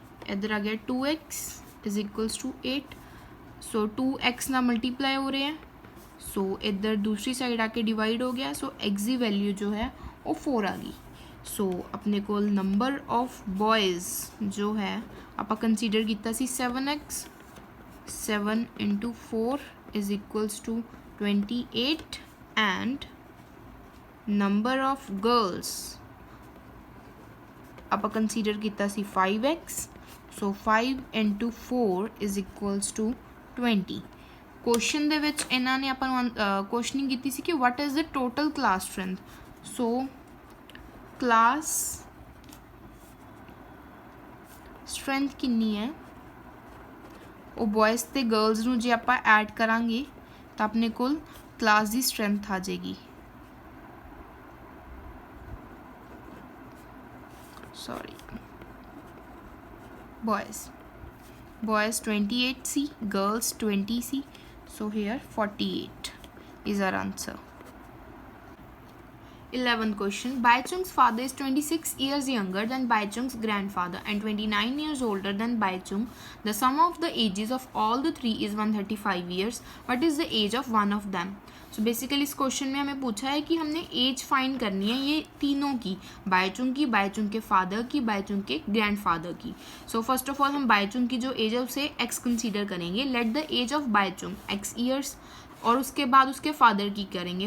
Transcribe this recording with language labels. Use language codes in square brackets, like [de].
[pa] ਇੱਧਰ ਆ ਗਿਆ [en] 2x is equals to 8. [pa] So 2x ਨਾਲ ਮਲਟੀਪਲਾਈ ਹੋ ਰਿਹਾ, ਸੋ ਇੱਧਰ ਦੂਸਰੀ ਸਾਈਡ ਆ ਕੇ ਡਿਵਾਈਡ ਹੋ ਗਿਆ. ਸੋ x ਦੀ ਵੈਲਿਊ ਜੋ ਹੈ ਉਹ 4 ਆ ਗਈ. ਸੋ ਆਪਣੇ ਕੋਲ ਨੰਬਰ ਆਫ ਬॉयਜ਼ ਜੋ ਹੈ ਆਪਾਂ ਕੰਸੀਡਰ ਕੀਤਾ ਸੀ 7x. [en] 7 into 4 is equals to 28, and number of girls [pa] ਆਪਾਂ ਕੰਸੀਡਰ ਕੀਤਾ ਸੀ [en] 5x. So 5 into 4 is equals to 20. [pa] Question ਦੇ ਵਿੱਚ ਇਹਨਾਂ ਨੇ ਆਪਾਂ ਨੂੰ ਕੁਐਸਚਨਿੰਗ ਕੀਤੀ ਸੀ ਕਿ [en] what is the total class strength. [pa] So class strength ਕਿੰਨੀ ਹੈ, ਉਹ ਬॉयਜ਼ ਤੇ ਗਰਲਸ ਨੂੰ ਜੇ ਆਪਾਂ ਐਡ ਕਰਾਂਗੇ ਤਾਂ ਆਪਣੇ ਕੋਲ ਕਲਾਸ ਦੀ ਸਟਰੈਂਥ ਆ ਜਾਏਗੀ. Sorry, ਬॉयਜ਼ 28 ਸੀ, girls 20 ਸੀ. [en] So here 48 is our answer. 11th question. Baichung's father is 26 years younger than Baichung's grandfather and 29 years older than Baichung. The sum of the ages of all the three is 135 years. What is the age of one of them? So basically [hi] इस question में हमें पूछा है कि हमने as find करनी है ये तीनों की, बाइचुंग की, बाइचुंग के फादर की, बाइचुंग के ग्रैंडफादर की. सो फर्स्ट ऑफ ऑल हम बाइचुंग की जो एज है उसे x कंसीडर करेंगे. [en] let the age of Bhaichung x years, [hi] और उसके बाद उसके फादर की करेंगे.